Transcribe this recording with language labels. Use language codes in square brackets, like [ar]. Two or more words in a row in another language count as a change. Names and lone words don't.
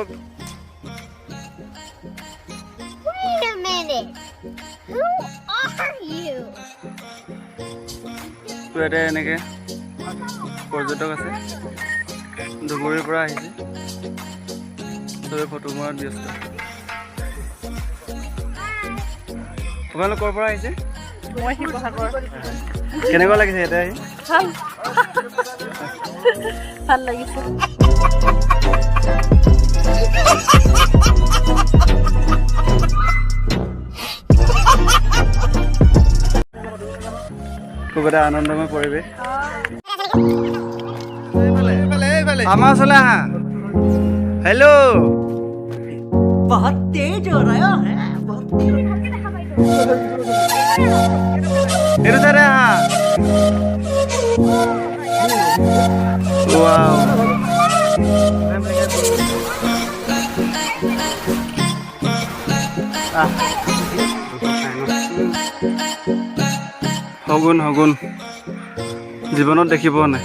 [en] Wait a minute. Who are you? [as] তো এটা এনেকৈ পৰ্যটক আছে, ধুবুৰীৰ পৰা আহিছে, চবে ফটো মৰাত ব্যস্ত। তোমালোক ক'ৰ পৰা আহিছে? মই শিৱসাগৰ। কেনেকুৱা লাগিছে ইয়াতে আহি? ভাল ভাল লাগিছে। খুব এটা আনন্দময় পৰিৱেশ। আমাৰ ওচৰলৈ আহা। হেল্ল' [hi] बहुत तेज हो रहा है बहुत तेज। [as] এইটো চাইডে আহা। ৱাও শগুন শগুন জীৱনত দেখি পোৱা নাই।